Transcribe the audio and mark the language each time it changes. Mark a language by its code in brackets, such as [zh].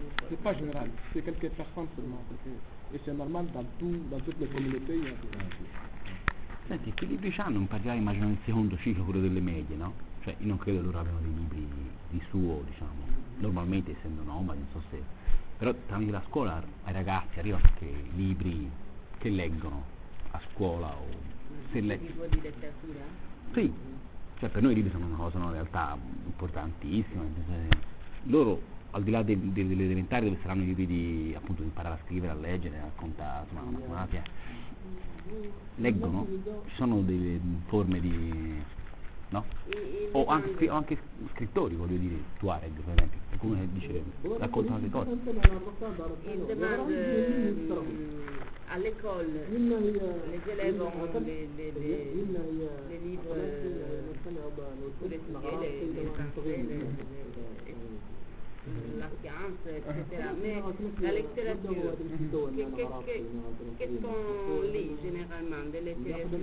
[fr] C'est pas général, c'est quelques personnes seulement. Et c'est normal dans toutes les communautés. Il y a [it] Senti, che libri c'hanno in particolare, immagino nel secondo ciclo, quello delle medie, no? Cioè, io non credo loro abbiano dei libri di suo, diciamo, normalmente essendo nomadi, non so se... Però tramite la scuola ai ragazzi arrivano anche libri che leggono a scuola o se tipo di letteratura? Sì, cioè per noi i libri sono una cosa, in realtà importantissima. Loro, al di là delle elementari dove saranno i libri di appunto di imparare a scrivere, a leggere, a contare, insomma, la matematica, leggono, ci sono delle forme di... no? O anche scrittori, voglio dire, Tuareg per esempio, qualcuno che dice, raccontano le cose. [fr] Il demande à l'école, les élèves ont les livres pour étudier les français, la science, etc. Mais la littérature, qu'est-ce qu'on lit généralement de littérature?